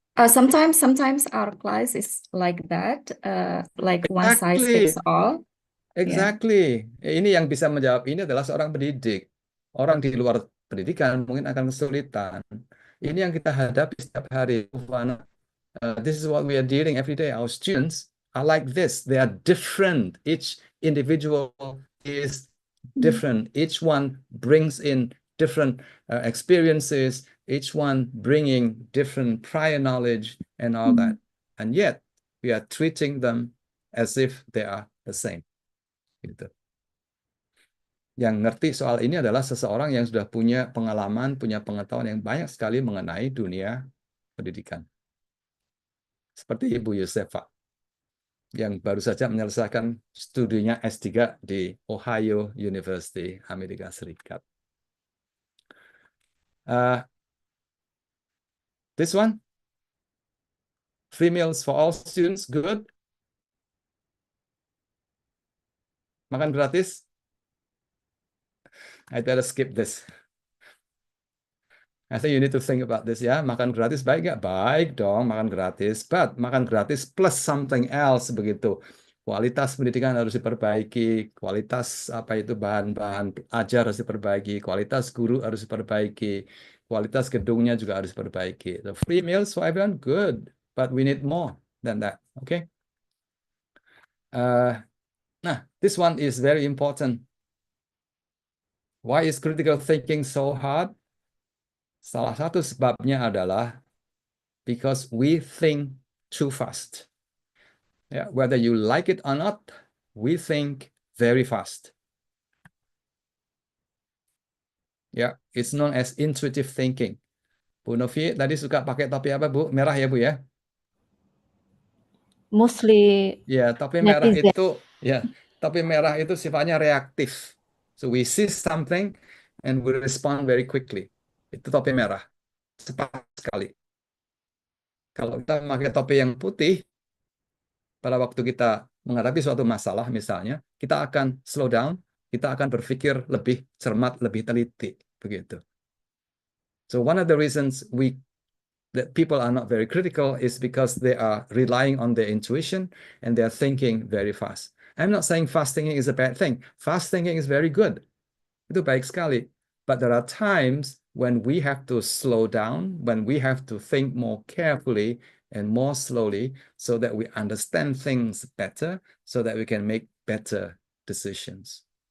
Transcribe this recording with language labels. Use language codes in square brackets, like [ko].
[en] sometimes our class is like that, like one size fits Exactly. all. Yeah. Exactly. [id] Ini yang bisa menjawab ini adalah seorang pendidik. Orang di luar pendidikan mungkin akan kesulitan. Ini yang kita hadapi setiap hari. [en] This is what we are dealing every day. Our students are like this. They are different. Each individual is different. Each one brings in different experiences. Each one bringing different prior knowledge and all that. And yet, we are treating them as if they are the same. [id] Gitu. Yang ngerti soal ini adalah seseorang yang sudah punya pengalaman, punya pengetahuan yang banyak sekali mengenai dunia pendidikan. Seperti Ibu Yusefa, yang baru saja menyelesaikan studinya S3 di Ohio University, Amerika Serikat. [en] This one, free meals for all students, good. [id] Makan gratis. [en] I better skip this. I think you need to think about this ya. [id] Makan gratis baik nggak? Baik dong, makan gratis. [en] But [id] makan gratis [en] plus something else [id] begitu. Kualitas pendidikan harus diperbaiki, kualitas apa itu bahan-bahan ajar harus diperbaiki, kualitas guru harus diperbaiki, kualitas gedungnya juga harus diperbaiki. [en] The free meals for everyone, good, but we need more than that. Okay. Nah, this one is very important. Why is critical thinking so hard? [id] Salah satu sebabnya adalah [en] because we think too fast. Yeah, whether you like it or not, we think very fast. Yeah, it's known as intuitive thinking. [id] Bu Novi tadi suka pakai topi apa, Bu? Merah ya, Bu ya? [en] Mostly [id] Ya, topi merah netizen. topi merah itu sifatnya reaktif. [en] So we see something and we respond very quickly. [id] Itu topi merah. Cepat sekali. Kalau kita memakai topi yang putih, pada waktu kita menghadapi suatu masalah misalnya, kita akan [en] slow down, [id] kita akan berpikir lebih cermat, lebih teliti, begitu. [en] So one of the reasons that people are not very critical is because they are relying on their intuition and they are thinking very fast. I'm not saying fast thinking is a bad thing. Fast thinking is very good. [id] Itu baik sekali. [en] But there are times when we have to slow down, when we have to think more carefully and more slowly so that we understand things better, so that we can make better decisions.